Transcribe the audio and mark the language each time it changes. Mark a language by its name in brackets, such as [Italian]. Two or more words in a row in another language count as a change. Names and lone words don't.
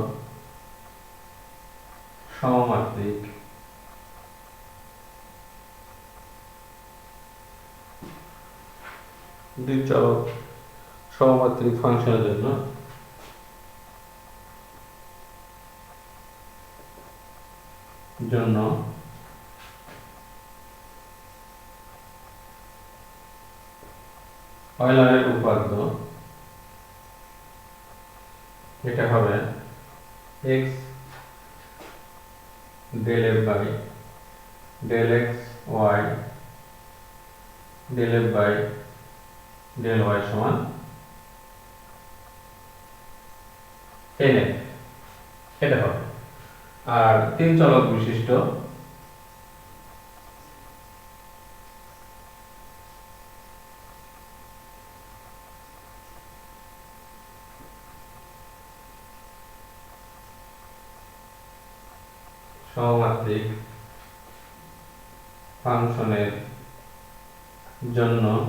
[Bangla] সমমাত্রিক ফাংশনের জন্য অয়লারের উপপাদ্য এটা হবে [English] x del f by del x y del f by del y [Bangla] সমান nf, এটা হবে। আর তিন চলক বিশিষ্ট সমমাত্রিক ফাংশনের জন্য